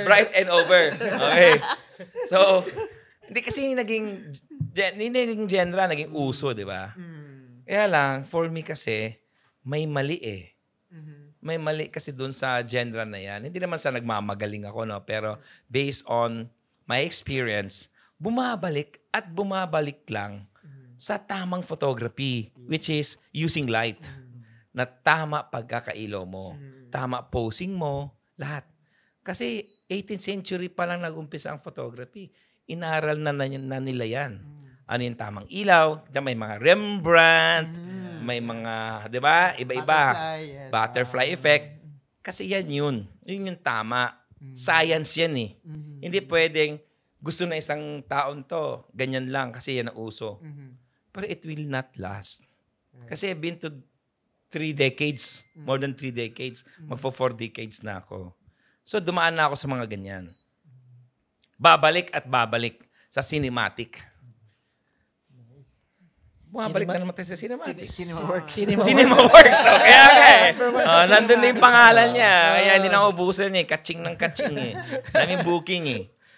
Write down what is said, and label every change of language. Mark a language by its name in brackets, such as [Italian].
[English] Bright and over. [Filipino] Okay. So, hindi kasi naging genre, naging uso, di ba? Kaya lang, [English] for me [Filipino] kasi, may mali May mali kasi dun sa genre na yan. Hindi naman sa nagmamagaling ako, no? Pero based on my experience, bumabalik at bumabalik lang sa tamang photography, [English] which is using light. [Filipino] Na tama pagkakailaw mo, tama posing mo, lahat. Kasi 18th century pa lang nag-umpisa ang photography. Inaral na nila yan. Ano yung tamang ilaw? May mga Rembrandt, may mga, di ba? Iba-iba. Butterfly effect. Kasi yan yun. Yun yung tama. Science yan Hindi pwedeng gusto na isang taon to, ganyan lang kasi yan ang uso. Pero [English] it will not last. Kasi I've been to 3 decades, more than 3 decades. [Filipino] Magpo 4 decades na ako. So dumaan na ako sa mga ganyan. Babalik at babalik sa cinematic. Bumabalik na naman tayo sa cinematic. Cinemaworks. Okay. Nandun na yung pangalan niya. Kaya hindi na ubusan Kaching ng kaching Daming booking